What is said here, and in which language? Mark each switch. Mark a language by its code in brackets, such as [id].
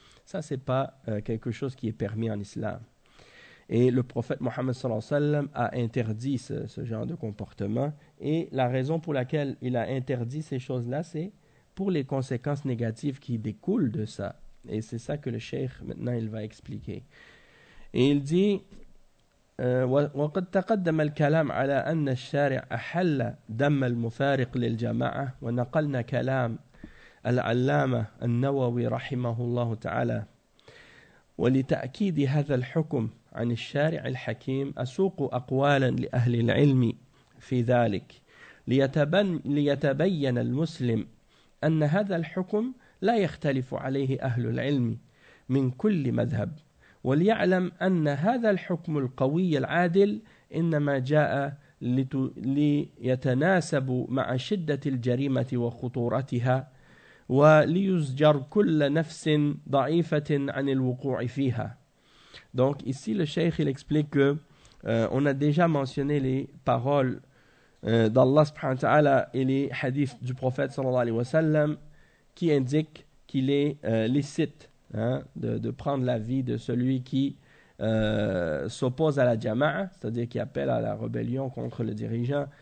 [fr] Ça, ce n'est pas quelque chose qui est permis en islam. Et le prophète Mohammed sallallahu alayhi wa sallam a interdit ce genre de comportement. Et la raison pour laquelle il a interdit ces choses-là, c'est pour les conséquences négatives qui découlent de ça. Et c'est ça que le cheikh, maintenant, il va expliquer. Et il dit. [ar] وقد تقدم الكلام على أن الشارع أحل دم المفارق للجماعة ونقلنا كلام العلامة النووي رحمه الله تعالى ولتأكيد هذا الحكم عن الشارع الحكيم أسوق أقوالا لأهل العلم في ذلك ليتبين المسلم أن هذا الحكم لا يختلف عليه أهل العلم من كل مذهب وليعلم أن هذا الحكم القوي العادل إنما جاء ليتناسب مع شدة الجريمة وخطورتها وليزجر كل نفس ضعيفة عن الوقوع فيها. [fr] Donc ici le cheikh il explique que on a déjà mentionné les paroles d'Allah subhanahu wa ta'ala et les hadiths du prophète sallallahu alayhi wa sallam qui indiquent qu'il est licite, hein, de prendre la vie de celui qui s'oppose à la jama'a, c'est-à-dire qui appelle à la rébellion contre le dirigeant.